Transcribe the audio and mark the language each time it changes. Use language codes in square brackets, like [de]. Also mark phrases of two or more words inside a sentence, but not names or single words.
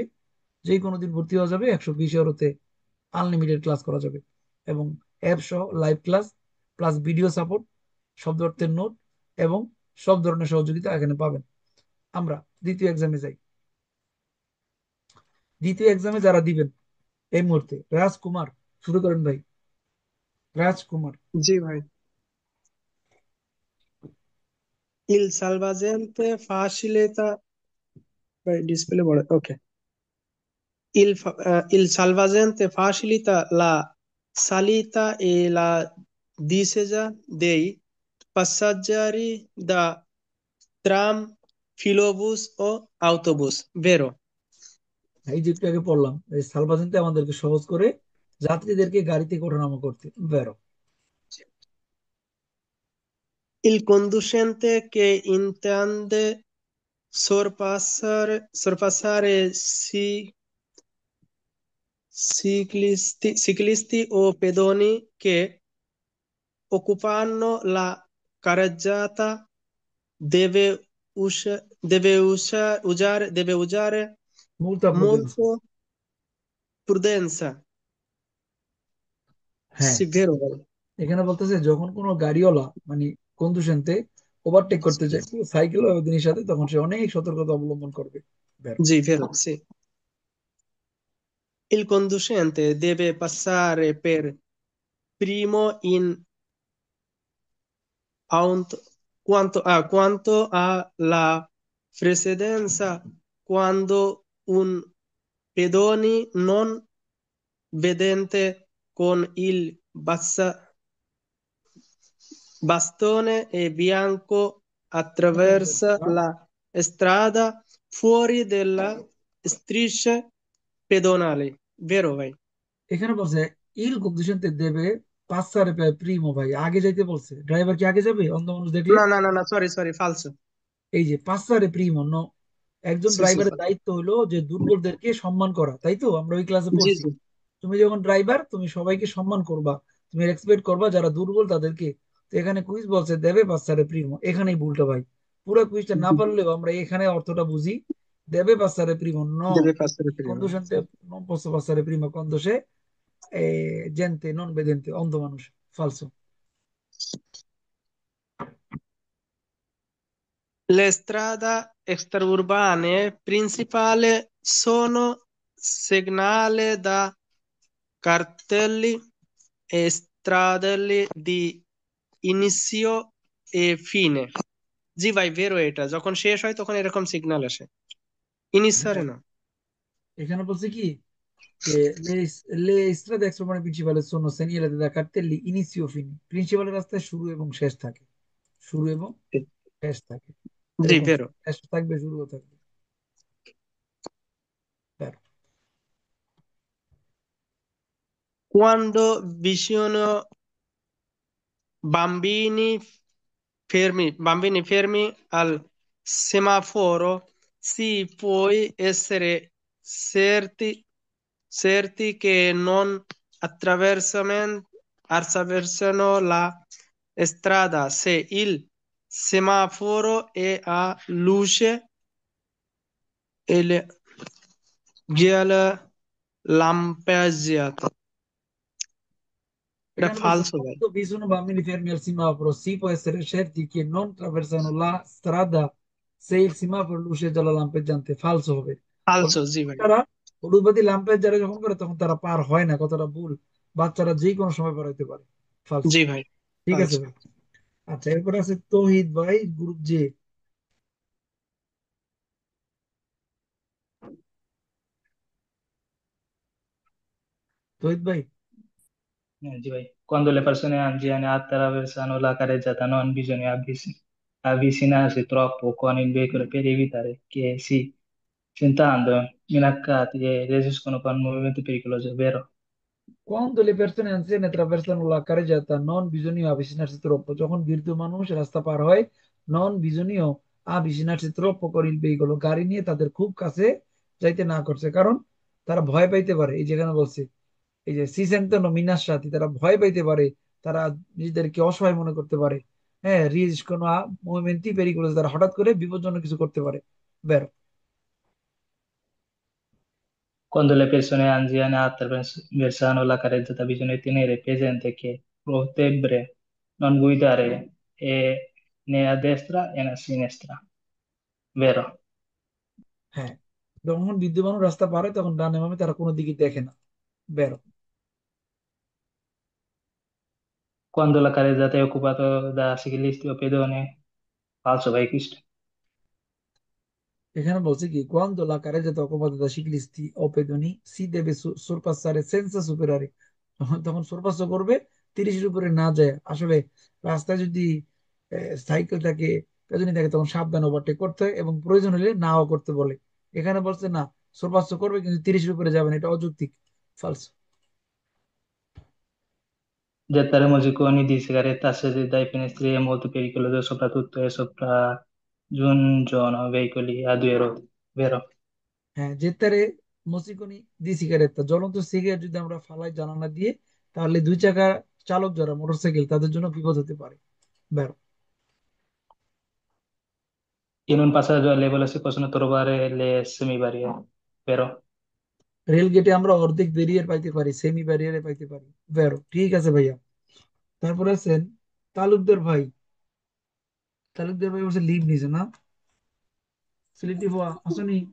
[bn] যে কোনো দিন ভর্তি হওয়া যাবে, 120 ইউরোতে আনলিমিটেড ক্লাস করা যাবে, এবং অ্যাপ সহ লাইভ ক্লাস প্লাস ভিডিও সাপোর্ট, শব্দ অর্থের নোট এবং সব ধরনের সহযোগিতা এখানে পাবেন। আমরা দ্বিতীয় এক্সামে যাই। দ্বিতীয় এক্সামে যারা দিবেন এই মুহূর্তে, রাজকুমার শুরু করেন ভাই। রাজকুমার। জি ভাই। [it] Il salvagente facilita, [bn] ভাই ডিসপ্লে বড়, ওকে। [it] Il salvagente facilita la salita e la discesa dei passeggeri da tram, filobus o autobus, vero? [bn] এই যে একটু আগে পড়লাম, এই সালভাজেন্তে আমাদেরকে সহজ করে যাত্রীদেরকে গাড়ি থেকে ওঠানামা করতে বেরো। [it] Il conducente che intende sorpassare ciclisti o pedoni che occupano la carreggiata deve usare molto prudenza. molto prudenza, [bn] হ্যাঁ, [it] sì, vero ভাই? [bn] এখানে বলতেছে যখন কোনো গাড়িওয়ালা মানে কন্ডুশনতে ওভারটেক করতে যায় সাইকেল বা দিনের সাথে, তখন সে অনেক সতর্কতা অবলম্বন করবে। বেরো। [it] Sì, vero, sì. Il conducente deve passare per primo in quanto alla precedenza quando un pedone non vedente con il bastone e bianco attraversa la strada fuori della striscia pedonale, vero ভাই? [bn] এখানে বলছে [it] il conducente deve passare primo, [bn] ভাই আগে যাইতে বলছে, ড্রাইভার কি আগে যাবে অন্ধ মানুষ দেখলে? না না না না, সরি ফালসো। এই যে [it] passare primo [bn] একজন [it] sì sì [bn] ড্রাইভারের দায়িত্ব হলো যে দুর্বলদেরকে সম্মান করা, তাই তো আমরা ওই ক্লাসে জি পড়ছি। জি তুমি যখন ড্রাইভার তুমি সবাইকে সম্মান করবা, তুমি এক্সপেক্ট করবা যারা দুর্বল তাদেরকে। তো এখানে কুইজ বলছে [it] deve passare primo, [bn] এখানেই ভুলটা ভাই। পুরো কুইজটা না জি, পারলেও আমরা এখানে অর্থটা বুঝি। [it] deve passare primo deve passare prima. conducente non posso passare prima quando c'è gente non vedente, [bn] অন্ধ মানুষ, ফালসো। [it] Le strade extraurbane principali sono segnate da cartelli e stradali di inizio e fine। [bn] জি ভাই বের হয় এটা যখন শেষ হয় তখন এরকম সিগন্যাল আসে। ইনিসারে হ্যাঁ, না। এখানে বলছে কি যে [it] le strade extraurbane principali sono segnalate da cartelli inizio fine, [bn] প্রিন্সিপালের রাস্তায় শুরু এবং শেষ থাকে, শুরু এবং শেষ থাকে, জি এরকম বেরো। শেষ থাকবে শুরুও থাকবে। বের। [it] Quando vicino bambini fermi al semaforo si può essere certi che non attraversano la strada se il semaforo è a luce e giallo lampeggiato। [bn] এটা এখানে বলছে ফালসো ভাই। [it] quando vi sono bambini fermi al semaforo si può essere certi che non attraversano la strada se il semaforo luce giallo lampeggiante, falso হবে। [bn] ফালসো অর্থাৎ জি ভাই। তারা হলুদবাতি লাম্পের যারা যখন করে তখন তারা পার হয় না, কথাটা ভুল। বাচ্চারা যে কোনো সময় পার হইতে পারে, ফালসো। জি ভাই ঠিক আছে ফালসো। ভাই। আচ্ছা, এরপর আছে তৌহিদ ভাই, গ্রুপ জে। তৌহিদ ভাই। [it] Sì, vai. Quando le persone anziane attraversano la carreggiata non bisogna avvicinarsi troppo con il veicolo per evitare che si sentano minaccati e reagiscono con movimenti pericolosi, vero? Quando le persone anziane attraversano la carreggiata non bisogna avvicinarsi troppo, [bn] যখন বৃদ্ধ মানুষ রাস্তা পার হয় [it] non bisogna avvicinarsi troppo con il veicolo, [bn] গাড়ি নিয়ে তাদের খুব কাছে যাইতে না করছে, কারণ তারা ভয় পাইতে পারে। এই যেখানে বলছে এই যে [it] si sentono minacciati, [bn] তারা ভয় পাইতে পারে, তারা নিজেদেরকে অসহায় মনে করতে পারে। হ্যাঁ, [it] riescono a movimenti pericolosi, [bn] তারা হঠাৎ করে বিপজ্জনক কিছু করতে পারে। বের। [it] Quando le persone anziane attraversano la carreggiata bisogna tenere presente che potrebbero non guidare né a destra né a sinistra, vero? [bn] হ্যাঁ, যখন বৃদ্ধ মানুষ রাস্তা পার হয় তখন ডানে বামে তারা কোনো দিকে দেখে না। বের। [it] Quando la carreggiata è occupata da ciclisti o pedoni, falso vai questo. [bn] এখানে বলছে কি [it] quando la carreggiata occupata da ciclisti o pedoni si deve sorpassare senza superare, [bn] তখন sorpasso করবে 30-এর উপরে না যায়। আসলে রাস্তায় যদি সাইকেল থাকে, পেছনে থাকে, তখন সাবধানে ওভারটেক করতে হয় এবং প্রয়োজন হলে নাও করতে বলে। এখানে বলছে না, sorpasso করবে কিন্তু 30-এর উপরে যাবে না, এটা অযৌক্তিক, ফালস। [it] Gettare musiconi di sigaretta accesi dai finestri è molto pericoloso, soprattutto e sopraggiungono veicoli a due ruote, vero? [bn] হ্যাঁ, [it] gettare mozziconi di sigaretta, [bn] জ্বলন্ত সিগারেট যদি আমরা ফালাই জানালা দিয়ে, তাহলে দুই চাকা চালক যারা মোটরসাইকেল তাদের জন্য বিপদ হতে পারে। বের। [it] In un passaggio a livello si possono trovare le semibarriere, vero? [bn] রেল গেটে আমরা অর্ধেক ব্যারিয়ার পাইতে পারি, সেমি ব্যারিয়ারে পাইতে পারি। বেরো, ঠিক আছে ভাইয়া। তারপরে আছেন তালুকদার ভাই। তালুকদার ভাই বলছে লিভ নিছে না, সিলেক্টিভ হওয়া আসনি।